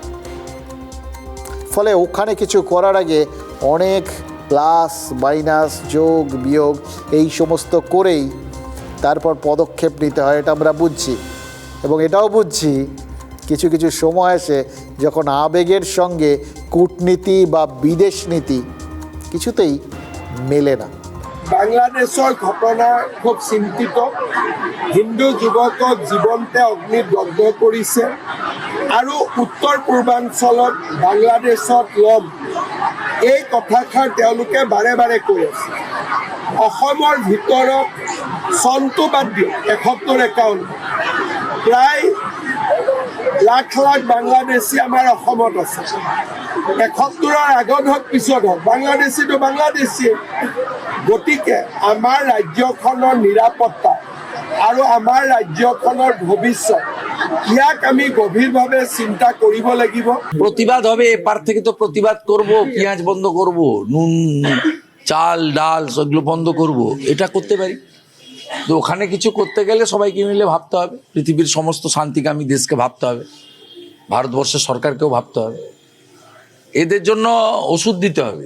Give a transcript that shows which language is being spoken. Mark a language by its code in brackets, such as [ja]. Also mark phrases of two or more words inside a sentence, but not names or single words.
[bn] ফলে ওখানে কিছু করার আগে অনেক প্লাস মাইনাস যোগ বিয়োগ এই সমস্ত করেই তারপর পদক্ষেপ নিতে হয়, এটা আমরা বুঝছি। এবং এটাও বুঝছি কিছু কিছু সময় আসে যখন আবেগের সঙ্গে কূটনীতি বা বিদেশ নীতি কিছুতেই মেলে না। [as] বাংলাদেশৰ ঘটনা খুব চিন্তিত। হিন্দু যুৱকক জীৱনতে অগ্নিত দগ্ধ কৰিছে আৰু উত্তৰ পূৰ্বাঞ্চলত বাংলাদেশত লগ, এই কথাষাৰ তেওঁলোকে বাৰে বাৰে কৈ আছে। অসমৰ ভিতৰত চনটো বাদ দিয়ক, 71-51 প্ৰায় লাখ লাখ বাংলাদেশী আমাৰ অসমত আছে। 71ৰ আগত হওক পিছত হওক বাংলাদেশীটো বাংলাদেশী। গতিকে আমাৰ ৰাজ্যখনৰ নিৰাপত্তা আৰু আমাৰ ৰাজ্যখনৰ ভৱিষ্যত, ইয়াক আমি গভীরভাবে চিন্তা কৰিব লাগিব। [bn] প্রতিবাদ হবে, এপার থেকে তো প্রতিবাদ করব, পেঁয়াজ বন্ধ করব, নুন চাল ডাল সেগুলো বন্ধ করব, এটা করতে পারি। তো ওখানে কিছু করতে গেলে সবাইকে মিলে ভাবতে হবে, পৃথিবীর সমস্ত শান্তিকামী দেশকে ভাবতে হবে, ভারতবর্ষের সরকারকেও ভাবতে হবে, এদের জন্য ওষুধ দিতে হবে।